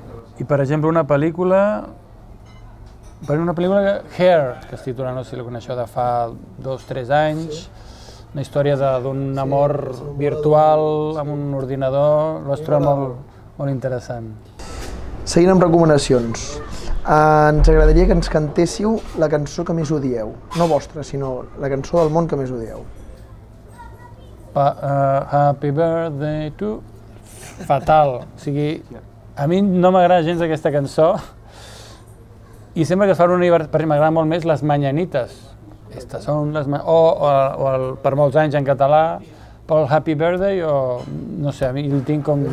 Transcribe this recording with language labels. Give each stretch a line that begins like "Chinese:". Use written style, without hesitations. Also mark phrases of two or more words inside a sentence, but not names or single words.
Catalan: I per exemple una pel·lícula Hair, que es titula, no sé si la coneixeu, de fa 2-3 anys, una història d'un amor virtual amb un ordinador, l'ho trobo molt interessant. Seguint amb recomanacions, ens agradaria que ens cantéssiu la cançó que més odieu, no vostra, sinó la cançó del món que més odieu.
English: Happy birthday to...
Catalan: Fatal, o sigui, a mi no m'agrada gens aquesta cançó i sempre que es fa un aniversari m'agrada molt més les Mañanites. Per molts anys en català, pel Happy Birthday o no sé, a mi el tinc com...